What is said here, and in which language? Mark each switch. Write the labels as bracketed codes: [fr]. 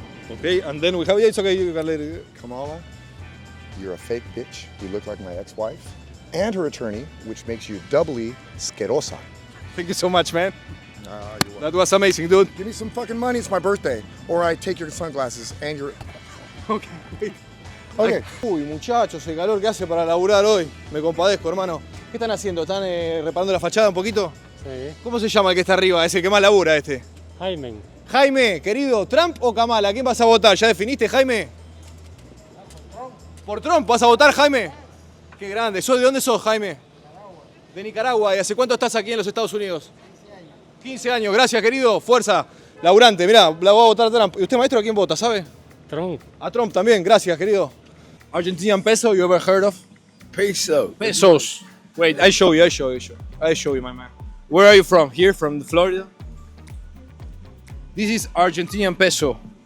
[en] Okay, and then we have, yeah, it's okay, you can let it. Kamala, you're a fake bitch. You look like my ex-wife. And her attorney, which makes you doubly skerosa. Thank you so much, man. That was amazing, dude. Give me some fucking money, it's my birthday. Or I take your sunglasses and your... Okay, wait. Okay. [es] Uy, muchachos, el calor que hace para laburar hoy. Me compadezco, hermano. ¿Qué están haciendo? ¿Están reparando la fachada un poquito? Sí. ¿Cómo se llama el que está arriba? Ese que más labura este. Jaime. Jaime, querido, ¿Trump o Kamala? ¿Quién vas a votar? ¿Ya definiste, Jaime? ¿Por Trump vas a votar, Jaime? Qué grande. ¿De dónde sos, Jaime? De Nicaragua. ¿Y hace cuánto estás aquí en los Estados Unidos? 15 años. Gracias, querido. Fuerza. Laburante. Mirá, la voy a votar a Trump. ¿Y usted, maestro, a quién vota, sabe? Trump. A Trump también. Gracias, querido. [en] Argentinian peso, you ever heard of? Peso. Pesos. Wait, I show you, my man. Where are you from? Here, from Florida? This is Argentinian peso.